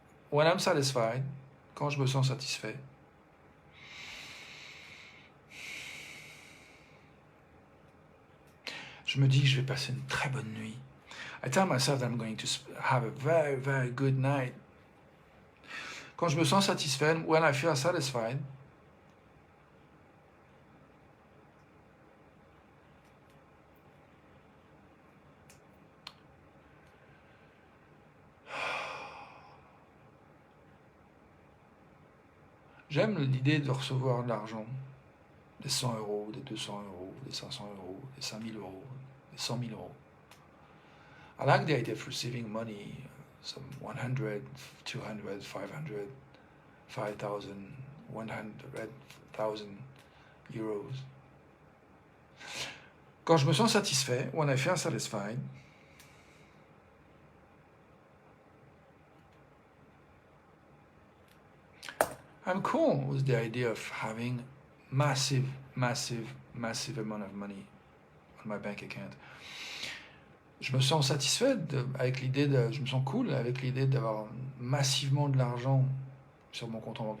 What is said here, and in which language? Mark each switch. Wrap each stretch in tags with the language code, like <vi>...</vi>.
<en>When I'm satisfied,</en> <fr>quand je me sens satisfait, je me dis que je vais passer une très bonne nuit.</fr> <en>I tell myself that I'm going to have a very, very good night.</en> <fr>Quand je me sens satisfait,</fr> <en>when I feel satisfied,</en> <fr>j'aime l'idée de recevoir de l'argent, des 100 euros, des 200 euros, des 500 euros, des 5000 euros, des 100 000 euros.</fr> <en>I like the idea of receiving money, some 100, 200, 500, 5,000, 100,000 euros.</en> <fr>Quand je me sens satisfait,</fr> <en>when I feel satisfied, I'm cool with the idea of having massive amount of money on my bank account.</en> <fr>Je me sens satisfait avec l'idée de, je me sens cool avec l'idée d'avoir massivement de l'argent sur mon compte en banque.</fr>